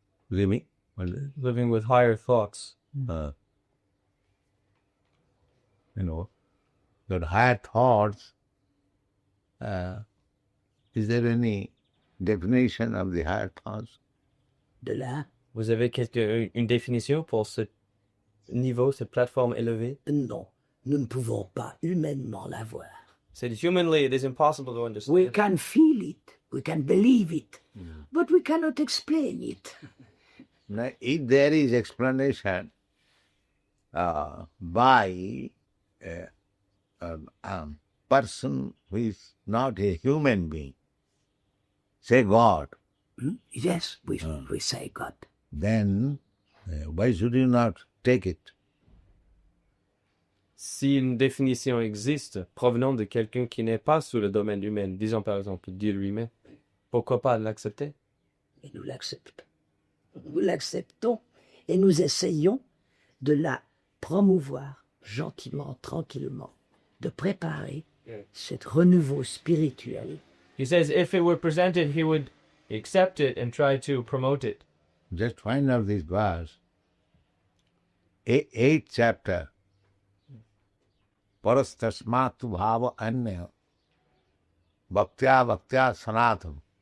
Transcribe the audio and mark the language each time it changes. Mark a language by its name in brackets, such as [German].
[English] Living? Living with higher thoughts. You know, that higher thoughts, is there any definition of the higher thoughts? [French] De là, Vous avez une définition pour ce niveau, cette plateforme élevée? non, nous ne pouvons pas humainement l'avoir. [English] Said humanly, it is impossible to understand. We can feel it, we can believe it, but we cannot explain it. Now, if there is explanation by a person who is not a human being, say God, Yes, we say God. then why should you not take it? [French] Si une définition existe provenant de quelqu'un qui n'est pas sous le domaine humain, disons par exemple Dieu lui-même, pourquoi pas l'accepter? Et nous l'acceptons. Nous l'acceptons et nous essayons de la promouvoir gentiment, tranquillement, de préparer cet renouveau spirituel. [English] He says if it were presented, he would accept it and try to promote it. Just find out this verse. 8th chapter. Parastasmatu bhava anya bhaktya sanatam.